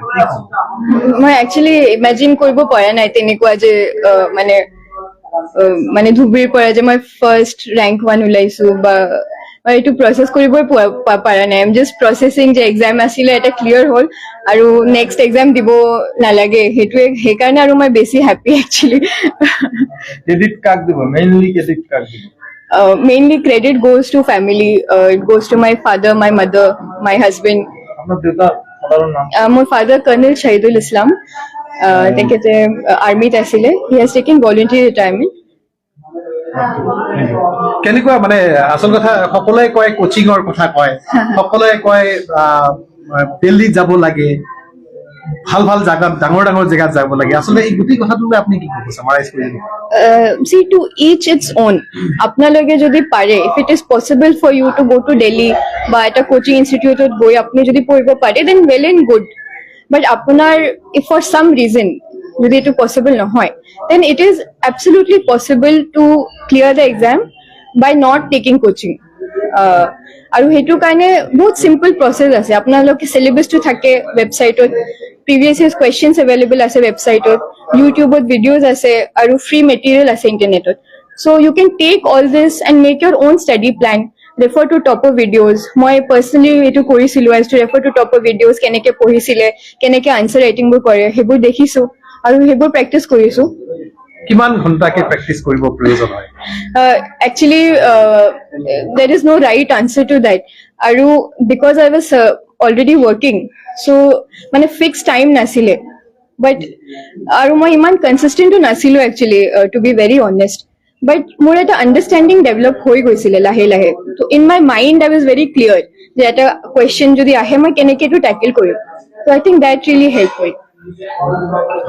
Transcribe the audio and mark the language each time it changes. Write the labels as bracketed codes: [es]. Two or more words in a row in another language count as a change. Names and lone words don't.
[as] মই একচুৱেলি ইমেজিন কৰিব পৰা নাই তেনেকুৱা যে মানে ধুবুৰীৰ পৰা যে মই [en] first rank [as] 1 ওলাইছো বা এইটো প্ৰচেছ কৰিবই পৰা নাই। [en] just processing [as] যে এক্সাম আছিলে এটা ক্লিয়াৰ হ'ল আৰু [en] next exam [as] দিব নালাগে, সেইকাৰণে আৰু মই বেছি [en] happy actually. [as] ক্ৰেডিট কাক দিব? [en] mainly credit [as] কাক দিব? [en] Mainly credit goes to family. It goes to my father, my mother, my husband. [as] আপোনাৰ দেউতাৰ ফাদাৰৰ নাম? মোৰ ফাদাৰ কৰ্নেল শহীদুল ইছলাম। তেখেতে আৰ্মিত আছিলে। [en] He has taken voluntary retirement. [as] কেনেকুৱা মানে আচল কথা সকলোৱে কয় কোচিঙৰ কথা কয়, সকলোৱে কয় দিল্লীত যাব লাগে, ভাল ভাল জায়গাত ডাঙৰ ডাঙৰ জেগাত যাব লাগে। আচলতে এই গোটেই কথাটোলৈ আপুনি কি ক'ব সামাৰাইজ কৰি দিব? [en] See, to each its own. [as] আপোনালোকে যদি পাৰে, [en] if it is possible for you to go to Delhi [as] বা এটা কোচিং ইনষ্টিটিউটত গৈ আপুনি যদি পঢ়িব পাৰে, [en] then well and good. [as] But আপোনাৰ [en] if for some reason [as] যদি এইটো পচিবল নহয়, [en] then it is absolutely possible to clear the exam by not taking coaching. [as] আৰু সেইটো কাৰণে বহুত [en] simple process [as] আছে। আপোনালোকে চিলেবাছটো থাকে ৱেবছাইটত, [en] previous years questions available [as] আছে ৱেবছাইটত, ইউটিউবত ভিডিঅ'জ আছে আৰু [en] free material [as] আছে ইণ্টাৰনেটত। [en] So you can take all this and make your own study plan, refer to topper videos. [as] মই পাৰ্চনেলি এইটো কৰিছিলোঁ, [en] as to refer to topper videos, [as] কেনেকৈ পঢ়িছিলে, কেনেকৈ [en] answer writing [as] কৰে, সেইবোৰ দেখিছোঁ আৰু সেইবোৰ প্ৰেক্টিচ কৰিছোঁ। কিমান ঘণ্টাকে প্ৰেক্টিচ কৰিব প্ৰয়োজন হয়? [en] Actually, there is no right answer to that. আৰু because I was already working, so মানে fixed time নাছিলে, but [as] আৰু মই ইমান [en] consistentও নাছিলো actually, to be very honest. [as] But মোৰ এটা [en] understanding develop [as] হৈ গৈছিলে লাহে লাহে। তো [en] in my mind I was very clear [as] যে এটা কুৱেশ্যন যদি আহে মই কেনেকৈ এইটো টেকেল কৰিম। [en] So I think that really helped me.